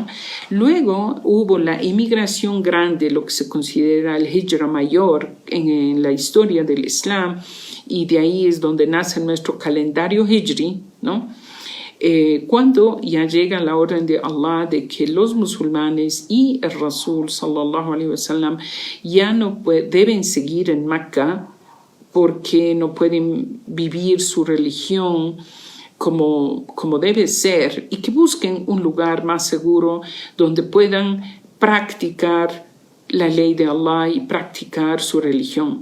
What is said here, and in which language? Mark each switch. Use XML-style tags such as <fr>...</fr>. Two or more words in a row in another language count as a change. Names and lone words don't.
<es>Luego hubo la emigración grande, lo que se considera el hijra mayor en la historia del Islam, y de ahí es donde nace nuestro calendario hijri, ¿no? Cuando ya llega la orden de Allah de que los musulmanes y el Rasul</es> <ar>صلى الله عليه وسلم</ar> <es>ya no deben seguir en Mecca, porque no pueden vivir su religión como debe ser, y que busquen un lugar más seguro donde puedan practicar la ley de Allah y practicar su religión.</es>